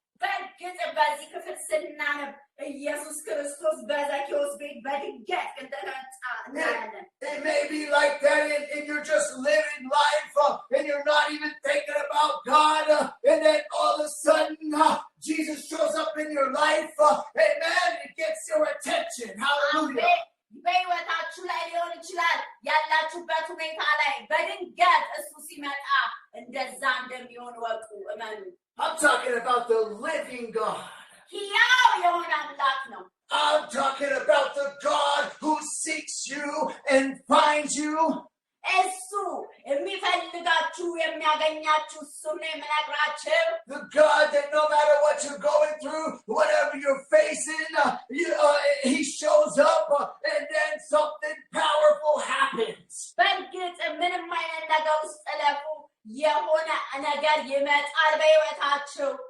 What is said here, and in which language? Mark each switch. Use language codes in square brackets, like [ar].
[am] በእርግጥ በዚህ ክፍል ስናነብ ኢየሱስ ክርስቶስ በዘኬዎስ ቤት በድንገት እንደመጣ እናያለን [en] It may be like that and you're just living life and you're not even thinking about God, and then all of a sudden Jesus shows up in your life, amen, it gets your attention. Hallelujah. [am] በሕይወታችሁ ላይ ሊሆን ይችላል ያላችሁበት ሁኔታ ላይ በድንገት እሱ ሲመጣ እንደዛ እንደሚሆን ወቁ እመኑ [en] I'm talking about the living God. [am] ሕያው የሆነ አምላክ ነው [en] I'm talking about the God who seeks you and finds you. [am] እሱ የሚፈልጋችሁ የሚያገኛችሁ እሱ ነው የምነግራችሁ [en] The God that no matter what you're going through, whatever you're facing, he shows up and then something powerful happens. [am] በእርግጥ ምንም አይነት ነገር ውስጥ ለፉ የሆነ ነገር ይመጣል በሕይወታችሁ